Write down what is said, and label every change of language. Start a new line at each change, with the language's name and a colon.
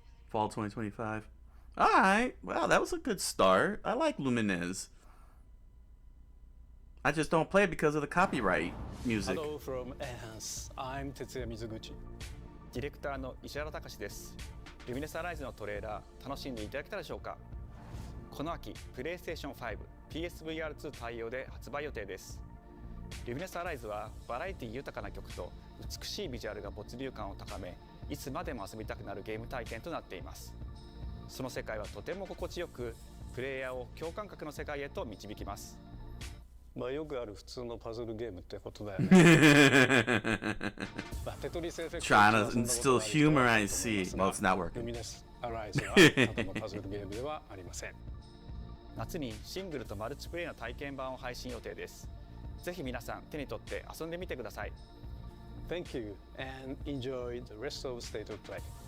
English: Fall 2025. Alright, well, that was a good start. I like Lumines. I just don't play it because of the copyright music. Hello from Enhance. I'm Tetsuya Mizuguchi.
Japanese: ディレクターの石原隆です。ルミネスアライズのトレーラー楽しんでいただけたでしょうか。この秋、プレイステーション5、PSVR2 対応で発売予定です。ルミネスアライズはバラエティ豊かな曲と美しいビジュアルが没入感を高め、いつまでも遊びたくなるゲーム体験となっています。その世界はとても心地よく、プレイヤーを共感覚の世界へと導きます。まあよくある普通のパズルゲームってことだよね。
English: Trying to instill humor, I see. Well, it's not working.
Japanese: ルミネスアライズはただのパズルゲームではありません。夏にシングルとマルチプレイの体験版を配信予定です。ぜひ皆さん手に取って遊んでみてください。
English: Thank you and enjoy the rest of State of Play.